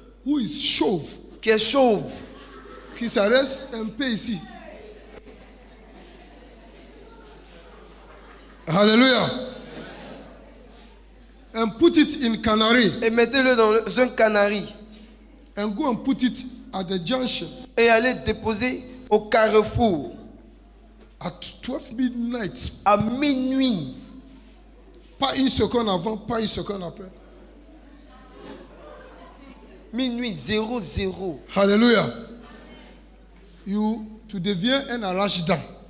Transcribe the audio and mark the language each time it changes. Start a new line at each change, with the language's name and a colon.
English: who is chauve,
French: qui est chauve, qui s'arrête un peu ici.
English: Hallelujah. And put it in Canary
French: et mettez-le dans un canari
English: and go and put it at the junction
French: et allez déposer au carrefour
English: at 12 midnight.
French: à minuit. Pas une seconde avant, pas une seconde après. Minuit 00. Hallelujah. Tu deviens un arrache-dents.